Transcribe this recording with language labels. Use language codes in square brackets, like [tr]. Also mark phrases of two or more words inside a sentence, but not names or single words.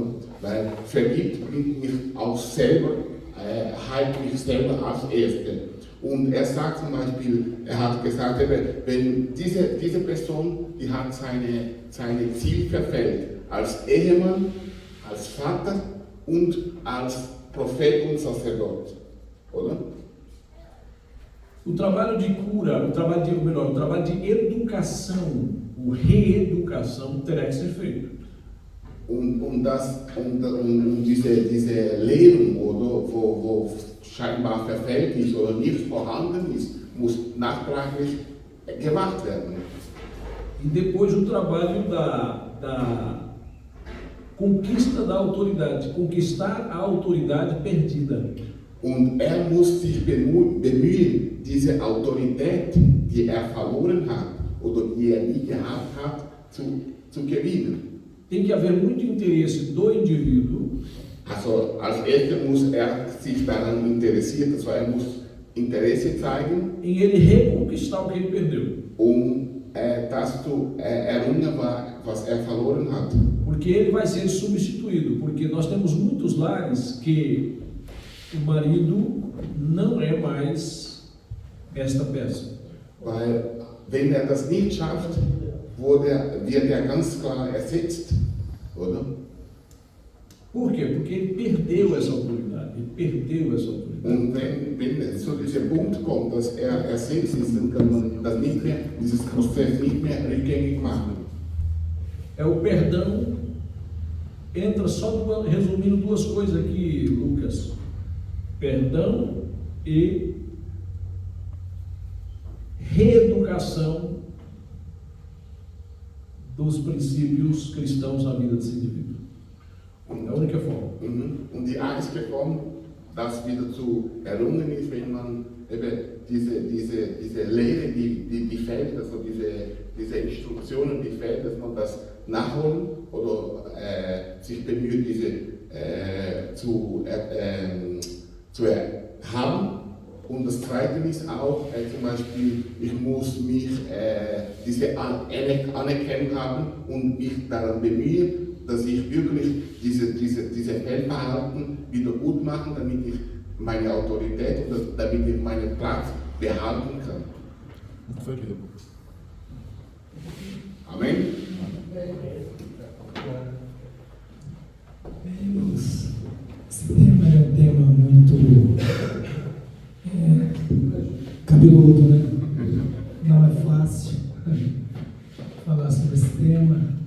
[de] Weil vergibt bringt mich auch selber, heilt mich selber als Erste. Und er sagt zum Beispiel, er hat gesagt, wenn diese Person, die hat seine Ziel verfehlt, als Ehemann, als Vater und als Prophet und Sacerdote, oder? [pt] O trabalho de cura, o trabalho de educação, o reeducação terá que ser feito. [de] Und diese Lehrung, oder, wo scheinbar verfehlt ist oder nicht vorhanden ist, muss nachträglich gemacht werden. [pt] E depois o trabalho da conquista da autoridade, conquistar a autoridade perdida. [de] Und muss sich bemühen, diese Autorität, die verloren hat oder die nie gehabt hat, zu gewinnen. [pt] Tem que haver muito interesse do indivíduo. [de] Also als erstes muss sich daran interessieren, also muss Interesse zeigen, [pt] em ele reconquistar o que ele perdeu. [de] Das zu errungen, was verloren hat. [pt] Porque ele vai ser substituído, porque nós temos muitos lares que o marido não é mais esta peça. [de] Weil, wenn das nicht schafft, wird ganz klar ersetzt, oder? [pt] Por quê? Porque ele perdeu essa autoridade. [de] Und wenn es zu diesem Punkt kommt, dass ersetzt ist, dann kann man das nicht mehr, dieses Prozess nicht mehr rückgängig machen. [pt] O perdão entra só resumindo 2 coisas aqui, Lucas. Perdão e reeducação dos princípios cristãos na vida desse indivíduo. É a única forma. [de] Und die einzige Form, das wieder zu errungen ist, wenn man eben diese Lehre, die fehlt, also diese Instruktionen, die fehlt, dass man das nachholen oder sich bemüht, diese zu haben. Und das Zweite ist auch, zum Beispiel, ich muss mich diese Anerkennung haben und mich daran bemühen, dass ich wirklich diese Fehlverhalten wieder gut mache, damit ich meine Autorität und damit ich meinen Platz behalten kann. Vergeben. Amen. [pt] Esse tema é um tema muito cabeludo, né? Não é fácil falar sobre esse tema.